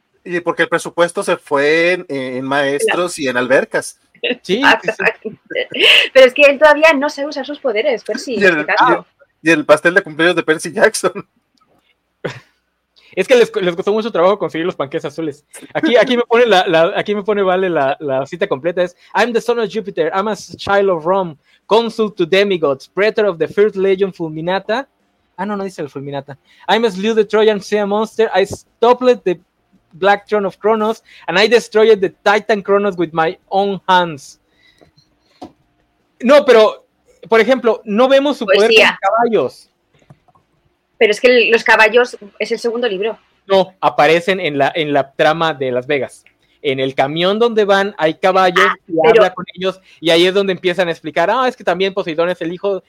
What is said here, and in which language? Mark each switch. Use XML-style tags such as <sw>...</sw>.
<es>Y porque el presupuesto se fue en maestros y en albercas. Sí, pero es que él todavía no sabe usar sus poderes, Percy. Y el pastel de cumpleaños de Percy Jackson. Es que les costó mucho trabajo conseguir los panques azules. Aquí me pone la cita completa.</es> <en>Es I'm the son of Jupiter, I'm a child of Rome, consul to demigods, praetor of the first legion fulminata.</en> <es>No dice el fulminata.</es> <en>I'm a slew the Trojan sea monster, I stopped the Black Throne of Cronos, and I destroyed the Titan Cronos with my own hands.</en> <es>No, pero, por ejemplo, no vemos su poder con caballos. Pero es que los caballos es el segundo libro. No, aparecen en la trama de Las Vegas. En el camión donde van hay caballos habla con ellos, y ahí es donde empiezan a explicar, es que también Poseidón es el hijo...</es>